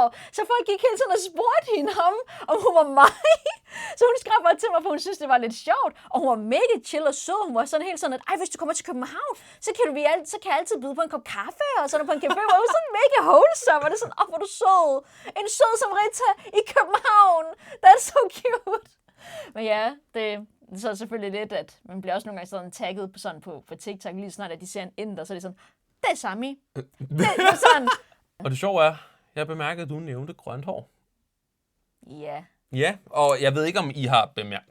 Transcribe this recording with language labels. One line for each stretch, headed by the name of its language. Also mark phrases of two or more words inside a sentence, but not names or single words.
Danish: Så folk gik hele tiden og spurgte hende om hun var mig. Så hun skrev bare til mig, for hun synes, det var lidt sjovt. Og hun var mega chill og sød. Hun var sådan helt sådan, at hvis du kommer til København, så kan jeg altid byde på en kop kaffe, og sådan på en café. Hun var sådan mega wholesome, og det er sådan, hvor er du sød. En sød som Rita i København.
English: That's so cute.
Danish: Men ja, det så er selvfølgelig lidt, at man bliver også nogle gange sådan tagget på TikTok, lige snart, at de ser en inder, så er det sådan, det er Sami. Det er sådan. Og det sjove er, jeg bemærkede, at du nævnte grønt hår. Ja. Ja, og jeg ved ikke, om I har bemærket...